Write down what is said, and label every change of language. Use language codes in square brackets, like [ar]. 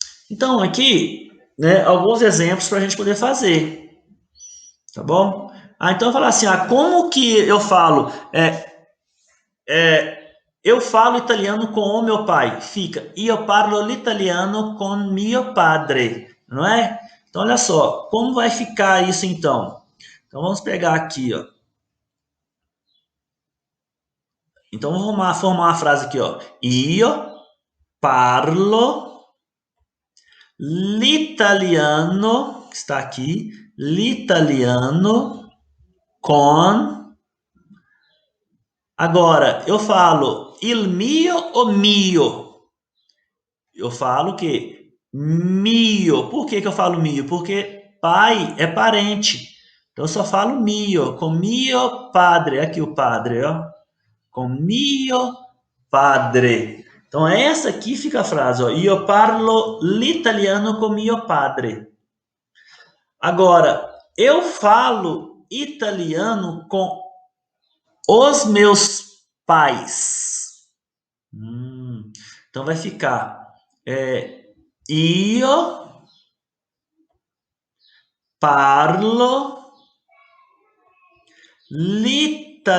[pt] Então, aqui, né, alguns exemplos para a gente poder fazer. Tá bom? Então eu falo assim, como que eu falo? Eu falo italiano com o meu pai. Fica, [it] io parlo l'italiano con mio padre. [pt] Não é? Então, olha só, como vai ficar isso então? Então, vamos pegar aqui, ó. Então, vamos formar uma frase aqui, ó. [it] Io parlo l'italiano, [pt] que está aqui, [it] l'italiano con. [pt] Agora, eu falo il mio ou mio? Eu falo que mio. Por que eu falo mio? Porque pai é parente. Então eu só falo mio, com mio padre. Aqui o padre, ó. Com mio padre. Então essa aqui fica a frase, ó. [it] Io parlo l'italiano con mio padre. [pt] Agora, eu falo italiano com os meus pais. Então vai ficar [it] io parlo l'italiano